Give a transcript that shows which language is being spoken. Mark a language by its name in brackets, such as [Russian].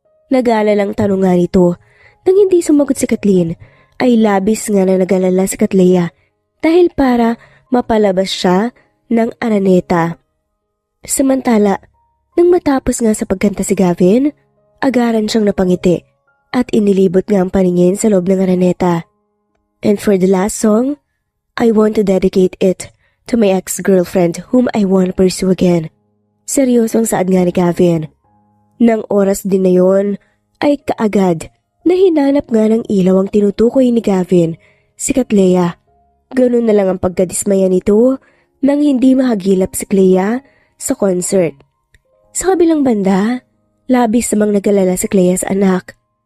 [Filipino] Nag-aalalang tanong nga nito. Nang hindi sumagot si Kathleen, ay labis nga na nag-alala si Clea dahil para mapalabas siya ng araneta. Samantala, nang matapos nga sa pagkanta si Gavin, agaran siyang napangiti at inilibot nga ang paningin sa loob ng araneta. [English] And for the last song, I want to dedicate it to my ex-girlfriend whom I want to pursue again. [Filipino] Seryosong saad nga ni Gavin. Nang oras din na yon, ay kaagad na hinanap nga ng ilaw ang tinutukoy ni Gavin, si Clea. Ganun na lang ang pagkadismaya nito nang hindi mahagilap si Clea sa concert. Sa kabilang banda, labis namang nag-alala si Clea sa anak.